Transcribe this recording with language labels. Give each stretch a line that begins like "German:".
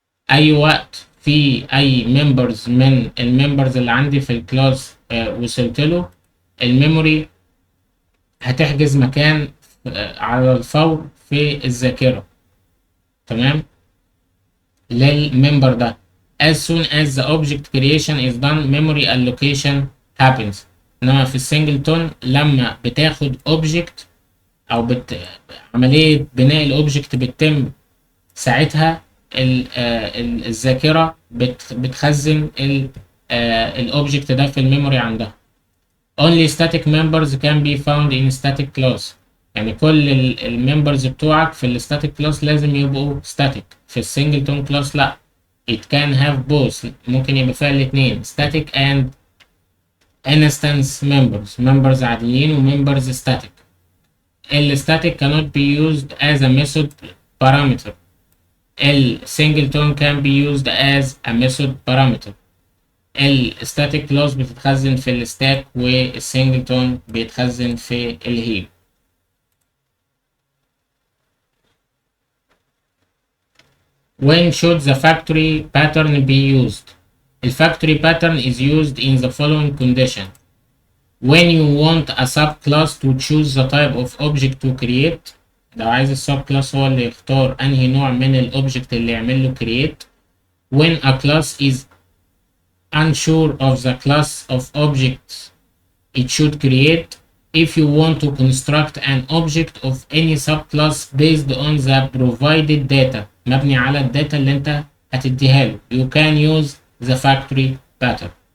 Arabic: أي وقت في أي members من الممبرز اللي عندي في الكلاس وصلت له، الميموري هتحجز مكان على الفور في الذاكرة، تمام، للممبر ده.
English: As soon as the object creation is done, memory allocation happens.
Arabic: انما في السنجلتون لما بتاخد object او عملية بناء الاوبجكت بتتم، ساعتها الذاكرة بتخزن الاوبجكت ده في الميموري عندها.
English: Only static members can be found in static class.
Arabic: يعني كل الممبرز بتوعك في الستاتيك كلاس لازم يبقوا static. في السنجلتون كلاس لا،
English: it can have both.
Arabic: ممكن يبقى فيها الاتنين
English: static and instance members
Arabic: عاديين ومembers static.
English: static cannot be used as a method parameter. singleton can be used as a method parameter.
Arabic: static class بتتخزن في الستاك والسنجلتون بيتخزن في الهيب.
English: When should the factory pattern be used? The factory pattern is used in the following condition. When you want a subclass to choose the type of object to create.
Arabic: لو عايز السب كلاس هو اللي يختار انهي نوع من الاوبجكت اللي يعمل له create.
English: When a class is unsure of the class of objects it should create. If you want to construct an object of any subclass based on the provided data،
Arabic: مبني على الداتا اللي انت هتديها له،
English: you can use the factory pattern.